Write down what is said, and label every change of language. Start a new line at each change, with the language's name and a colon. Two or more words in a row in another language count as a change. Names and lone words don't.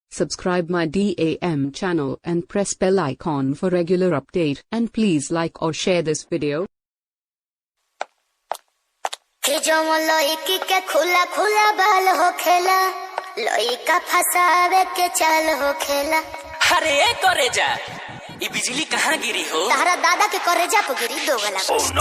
English: Subscribe my DAM channel and press bell icon for regular update, and please like or share this video.
Bhojpuri: लइकी के खुला खुला बाल होखेला, लइका फसावे के चाल होखेला। अरे करेजा, ये बिजली कहाँ गिरी हो? तारा दादा के करेजा पे गिरी दो गला।
English: Oh no!